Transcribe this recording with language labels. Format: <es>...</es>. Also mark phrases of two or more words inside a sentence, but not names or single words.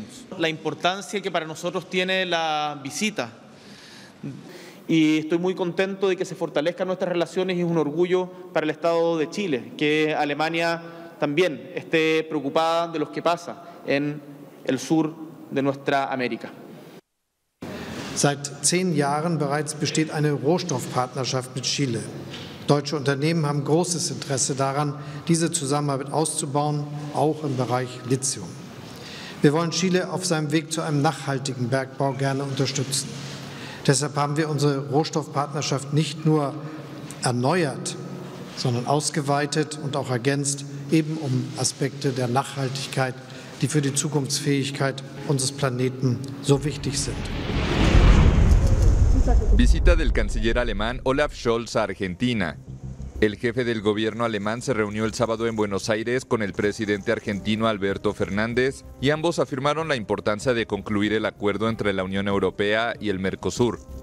<es>La importancia que para nosotros tiene la visita. Y estoy muy contento de que se fortalezcan nuestras relaciones y es un orgullo para el Estado de Chile, que Alemania también esté preocupada de lo que pasa en el sur de nuestra América.</es> <de>Seit 10 Jahren bereits besteht eine Rohstoffpartnerschaft mit Chile. Deutsche Unternehmen haben großes Interesse daran, diese Zusammenarbeit auszubauen, auch im Bereich Lithium. Wir wollen Chile auf seinem Weg zu einem nachhaltigen Bergbau gerne unterstützen. Deshalb haben wir unsere Rohstoffpartnerschaft nicht nur erneuert, sondern ausgeweitet und auch ergänzt, eben um Aspekte der Nachhaltigkeit, die für die Zukunftsfähigkeit unseres Planeten so wichtig sind.</de> <es>Visita del canciller alemán Olaf Scholz a Argentina. El jefe del gobierno alemán se reunió el sábado en Buenos Aires con el presidente argentino Alberto Fernández y ambos afirmaron la importancia de concluir el acuerdo entre la Unión Europea y el Mercosur.</es>